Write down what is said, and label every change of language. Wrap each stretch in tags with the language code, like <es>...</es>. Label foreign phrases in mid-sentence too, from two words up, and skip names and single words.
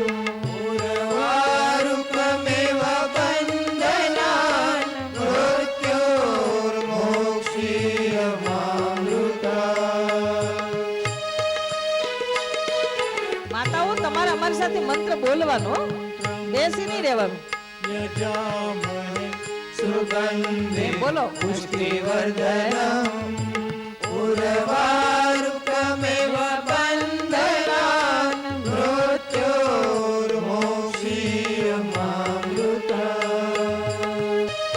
<sa>उर्वारुकमेव बन्धनान् मृत्युर्मोक्षीयमामृतात्।</sa> <gu>માતાઓ તમારે અમારી સાથે મંત્ર બોલવાનો, બેસી નહીં રહેવાનું.</gu> <sa>यजामहे सुगन्धिं बोलो. पुष्टिवर्धनम् उर्वारुकमेव बन्धनान् मृत्युर्मोक्षीयमामृतात्।</sa>